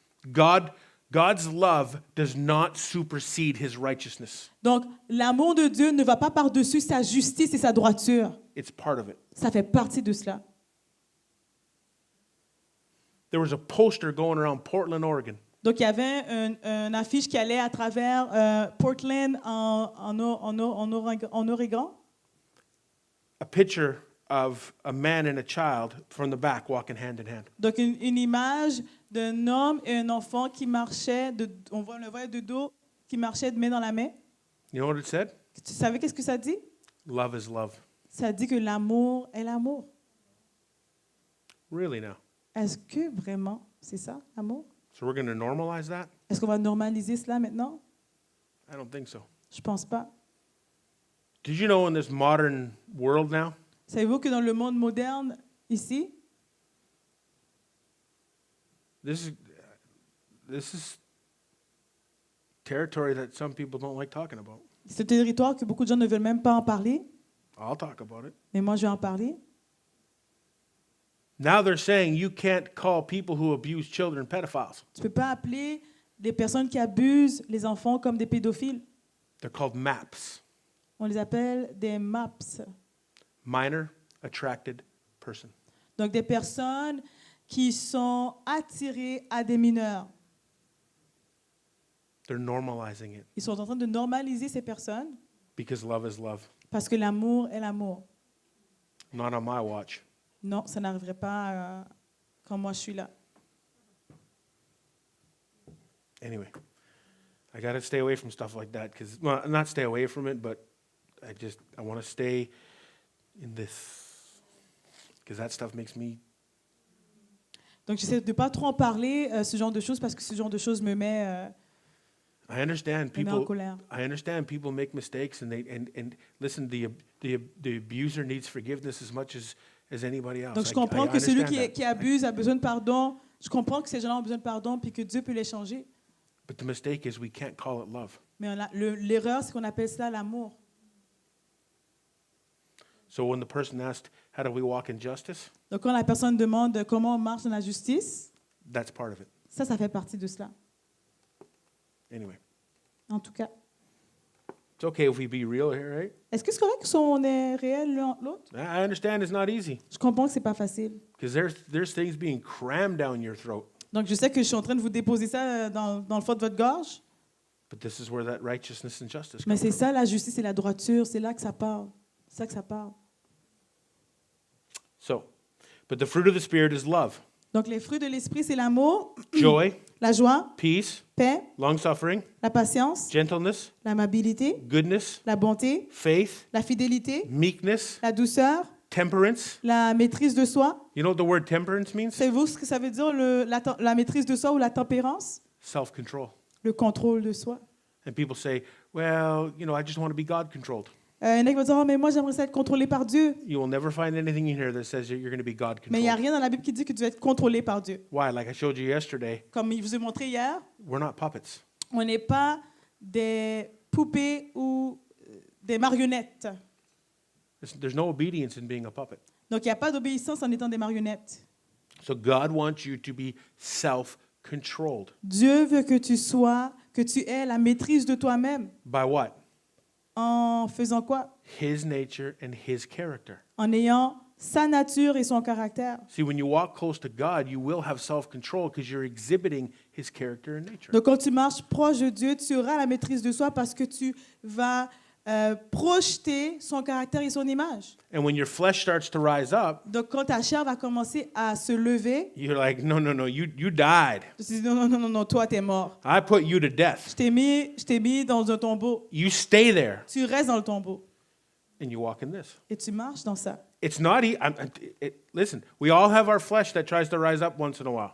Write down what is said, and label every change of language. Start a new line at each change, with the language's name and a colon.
English: God's love does not supersede his righteousness.
French: Donc, l'amour de Dieu ne va pas par-dessus sa justice et sa droiture.
English: It's part of it.
French: Ça fait partie de cela.
English: There was a poster going around Portland, Oregon.
French: Donc, il y avait une affiche qui allait à travers Portland en Oregon.
English: A picture of a man and a child from the back walking hand in hand.
French: Donc, une image d'un homme et un enfant qui marchaient, on le voit de dos, qui marchaient de main dans la main.
English: You know what it said?
French: Tu savais qu'est-ce que ça dit?
English: Love is love.
French: Ça dit que l'amour est l'amour.
English: Really now?
French: Est-ce que vraiment c'est ça, l'amour?
English: So we're going to normalize that?
French: Est-ce qu'on va normaliser cela maintenant?
English: I don't think so.
French: Je pense pas.
English: Did you know in this modern world now,
French: Savez-vous que dans le monde moderne, ici,
English: this is territory that some people don't like talking about.
French: c'est un territoire que beaucoup de gens ne veulent même pas en parler,
English: I'll talk about it.
French: mais moi je vais en parler.
English: Now they're saying you can't call people who abuse children pedophiles.
French: Tu ne peux pas appeler des personnes qui abusent les enfants comme des pédophiles.
English: They're called MAPS,
French: On les appelle des MAPS.
English: minor attracted person.
French: Donc des personnes qui sont attirées à des mineurs.
English: They're normalizing it
French: Ils sont en train de normaliser ces personnes
English: because love is love.
French: parce que l'amour est l'amour.
English: Not on my watch.
French: Non, ça n'arriverait pas quand moi je suis là.
English: Anyway, I got to stay away from stuff like that because, well, not stay away from it, but I want to stay in this because that stuff makes me.
French: Donc, j'essaie de ne pas trop en parler, ce genre de choses, parce que ce genre de choses me met
English: I understand
French: me met en
English: people.
French: colère.
English: I understand people make mistakes, and listen. The abuser needs forgiveness as much as anybody else.
French: Donc, je
English: I
French: comprends que celui
English: understand that.
French: qui abuse a besoin de pardon. Je comprends que ces gens-là ont besoin de pardon, puis que Dieu peut les changer.
English: But the mistake is we can't call it love.
French: Mais l'erreur, c'est qu'on appelle ça l'amour.
English: So when the person asked, "How do we walk in justice?"
French: Donc, quand la personne demande comment on marche dans la justice,
English: That's part of it.
French: ça fait partie de cela.
English: Anyway,
French: En tout cas.
English: it's okay if we be real here, right?
French: Est-ce que c'est correct qu'on est réel l'un entre l'autre?
English: I understand it's not easy
French: Je comprends que c'est pas facile.
English: because there's things being crammed down your throat.
French: Donc, je sais que je suis en train de vous déposer ça dans le fond de votre gorge,
English: But this is where that righteousness and justice
French: mais
English: come from.
French: ça la justice et la droiture, c'est là que ça part. C'est ça que ça part.
English: So, but the fruit of the Spirit is love,
French: Donc, les fruits de l'esprit, c'est l'amour,
English: joy,
French: la joie,
English: peace,
French: paix,
English: long-suffering,
French: la patience,
English: gentleness,
French: l'amabilité,
English: goodness,
French: la bonté,
English: faith,
French: la fidélité,
English: meekness,
French: la douceur,
English: temperance.
French: la maîtrise de soi.
English: You know what the word temperance means?
French: Savez-vous ce que ça veut dire, la maîtrise de soi ou la tempérance?
English: Self-control.
French: Le contrôle de soi.
English: And people say, well, I just want to be God-controlled.
French: Il y en a qui vont dire, oh, mais moi, j'aimerais ça être contrôlé par Dieu.
English: You will never find anything in here that says that you're going to be
French: Mais il n'y a
English: God-controlled.
French: rien dans la Bible qui dit que tu vas être contrôlé par Dieu.
English: Why? Like I showed you yesterday,
French: Comme je vous ai montré hier,
English: we're not puppets.
French: on n'est pas des poupées ou des marionnettes.
English: There's no obedience in being a puppet.
French: Donc, il n'y a pas d'obéissance en étant des marionnettes.
English: So God wants you to be self-controlled.
French: Dieu veut que tu aies la maîtrise de toi-même.
English: By what?
French: En faisant quoi?
English: His nature and his character.
French: En ayant sa nature et son caractère.
English: See, when you walk close to God, you will have self-control because you're exhibiting his character and nature.
French: Donc, quand tu marches proche de Dieu, tu auras la maîtrise de soi parce que tu vas projeter son caractère et son image.
English: And when your flesh starts to rise up,
French: Donc, quand ta chair va commencer à se lever,
English: you're like, no, you died.
French: tu te dis non, toi, t'es mort.
English: I put you to death.
French: Je t'ai mis dans un tombeau.
English: You stay there
French: Tu restes dans le tombeau
English: and you walk in this.
French: et tu marches dans ça.
English: It's not listen, we all have our flesh that tries to rise up once in a while.